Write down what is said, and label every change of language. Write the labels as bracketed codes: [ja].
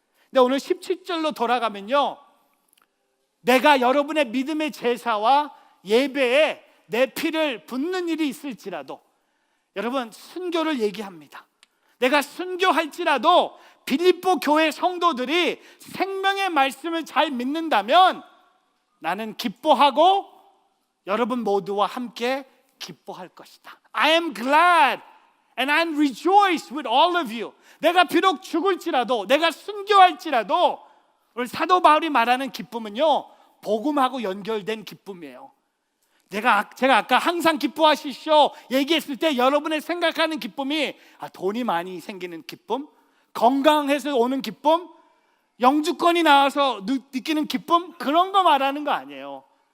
[ko] 근데 오늘 17절로 돌아가면요, 내가 여러분의 믿음의 제사와 예배에 내 피를 붓는 일이 있을지라도, 여러분 순교를 얘기합니다. 내가 순교할지라도 빌립보 교회 성도들이 생명의 말씀을 잘 믿는다면 나는 기뻐하고 여러분 모두와 함께 기뻐할 것이다. [en] I am glad and I rejoice with all of you. [ko] 내가 비록 죽을지라도, 내가 순교할지라도, 오늘 사도 바울이 말하는 기쁨은요, 복음하고 연결된 기쁨이에요. 제가 아까 항상 기뻐하십시오 얘기했을 때 여러분의 생각하는 기쁨이 돈이 많이 생기는 기쁨, 건강해서 오는 기쁨, 영주권이 나와서 느끼는 기쁨, 그런 거 말하는 거 아니에요.